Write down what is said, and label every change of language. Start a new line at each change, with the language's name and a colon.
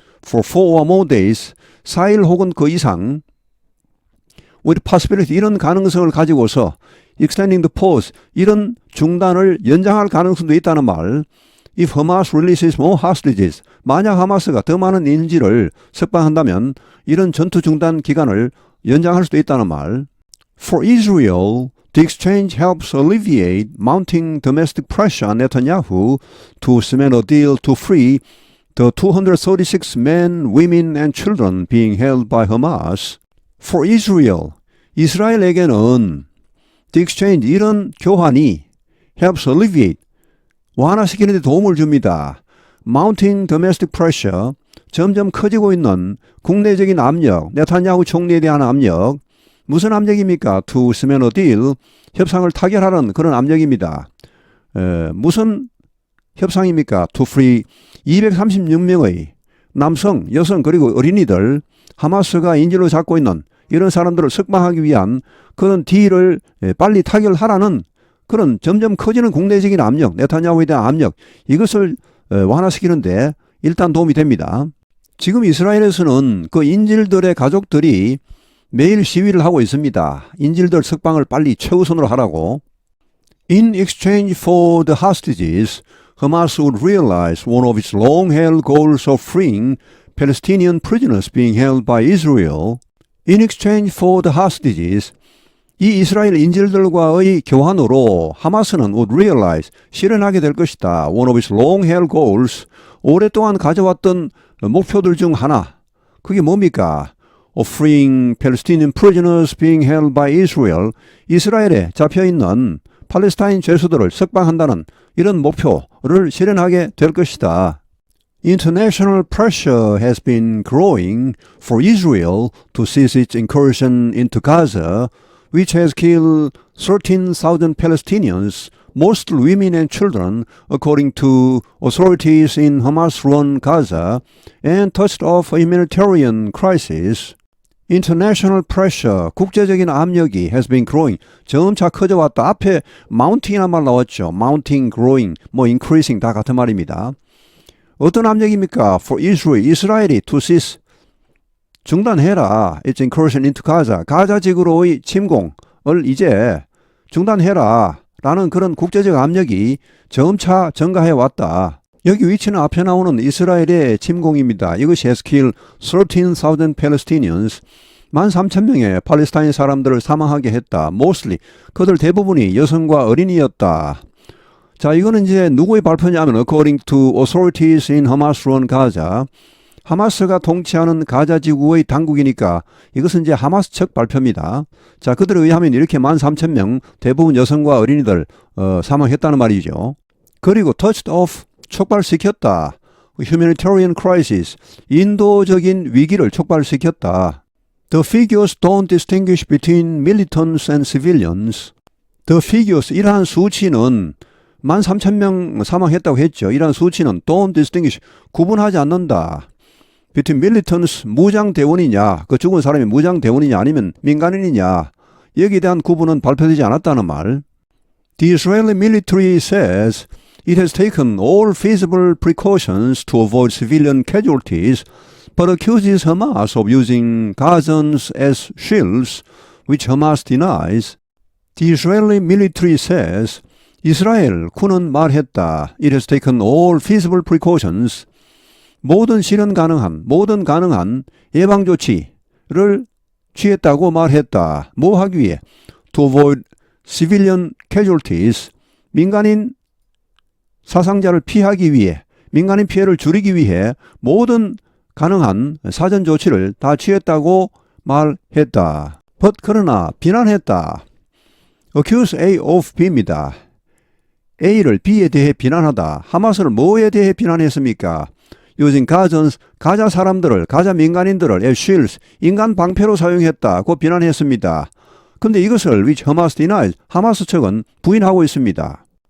English: For 4 or more days,
Korean: 4일 혹은 그 이상,
English: with possibility,
Korean: 이런 가능성을 가지고서
English: extending the pause,
Korean: 이런 중단을 연장할 가능성도 있다는 말.
English: If Hamas releases more hostages,
Korean: 만약 하마스가 더 많은 인질을 석방한다면 이런 전투 중단 기간을 연장할 수도 있다는 말.
English: For Israel, the exchange helps alleviate mounting domestic pressure on Netanyahu to cement a deal to free the 236 men, women and children being held by Hamas. For Israel,
Korean: 이스라엘에게는
English: the exchange,
Korean: 이런 교환이
English: helps alleviate,
Korean: 완화시키는 데 도움을 줍니다.
English: Mounting domestic pressure,
Korean: 점점 커지고 있는 국내적인 압력, 네타냐후 총리에 대한 압력, 무슨 압력입니까?
English: To cement a deal,
Korean: 협상을 타결하는 그런 압력입니다. 무슨 협상입니까?
English: To free
Korean: 236명의 남성, 여성 그리고 어린이들, 하마스가 인질로 잡고 있는 이런 사람들을 석방하기 위한 그런 딜을 빨리 타결하라는 그런 점점 커지는 국내적인 압력, 네타냐후에 대한 압력, 이것을 완화시키는데 일단 도움이 됩니다. 지금 이스라엘에서는 그 인질들의 가족들이 매일 시위를 하고 있습니다. 인질들 석방을 빨리 최우선으로 하라고.
English: In exchange for the hostages, Hamas would realize one of its long-held goals of freeing Palestinian prisoners being held by Israel. In exchange for the hostages,
Korean: 이 이스라엘 인질들과의 교환으로 하마스는
English: would realize,
Korean: 실현하게 될 것이다.
English: One of its long-held goals,
Korean: 오랫동안 가져왔던 목표들 중 하나. 그게 뭡니까?
English: of freeing Palestinian prisoners being held by Israel,
Korean: 이스라엘에 잡혀있는 팔레스타인 죄수들을 석방한다는 이런 목표를 실현하게 될 것이다.
English: International pressure has been growing for Israel to cease its incursion into Gaza, which has killed 13,000 Palestinians, mostly women and children, according to authorities in Hamas-run Gaza, and touched off a humanitarian crisis. International pressure,
Korean: 국제적인 압력이
English: has been growing,
Korean: 점차 커져왔다. 앞에 mounting이라는 말 나왔죠. mounting, growing, increasing 다 같은 말입니다. 어떤 압력입니까?
English: For Israel,
Korean: 이스라엘이
English: to cease,
Korean: 중단해라.
English: Its incursion into Gaza,
Korean: 가자 지구로의 침공을 이제 중단해라. 라는 그런 국제적 압력이 점차 증가해 왔다. 여기 위치는 앞에 나오는 이스라엘의 침공입니다. 이것이
English: has killed 13,000 Palestinians,
Korean: 13,000명의 팔레스타인 사람들을 사망하게 했다. Mostly, 그들 대부분이 여성과 어린이였다. 자, 이거는 이제 누구의 발표냐면
English: according to authorities in Hamas-run Gaza,
Korean: 하마스가 통치하는 가자 지구의 당국이니까 이것은 이제 하마스 측 발표입니다. 자, 그들에 의하면 이렇게 13,000명, 대부분 여성과 어린이들 사망했다는 말이죠. 그리고
English: touched off,
Korean: 촉발시켰다.
English: humanitarian crisis,
Korean: 인도적인 위기를 촉발시켰다.
English: The figures don't distinguish between militants and civilians. The figures,
Korean: 이러한 수치는 13,000명 사망했다고 했죠. 이러한 수치는
English: don't distinguish,
Korean: 구분하지 않는다.
English: between militants,
Korean: 무장대원이냐, 그 죽은 사람이 무장대원이냐 아니면 민간인이냐, 여기에 대한 구분은 발표되지 않았다는 말.
English: The Israeli military says it has taken all feasible precautions to avoid civilian casualties, but accuses Hamas of using Gazans as shields, which Hamas denies. The Israeli military says,
Korean: 이스라엘 군은 말했다.
English: It has taken all feasible precautions.
Korean: 모든 실현 가능한, 모든 가능한 예방조치를 취했다고 말했다. 뭐 하기 위해?
English: To avoid civilian casualties.
Korean: 민간인 사상자를 피하기 위해, 민간인 피해를 줄이기 위해 모든 가능한 사전 조치를 다 취했다고 말했다. But 그러나 비난했다.
English: Accuse A of B입니다.
Korean: A를 B에 대해 비난하다. 하마스를 뭐에 대해 비난했습니까?
English: Using Gazans,
Korean: 가자 사람들을, 가자 민간인들을
English: as shields,
Korean: 인간 방패로 사용했다고 비난했습니다. 근데 이것을
English: which Hamas denies,
Korean: 하마스 측은 부인하고 있습니다.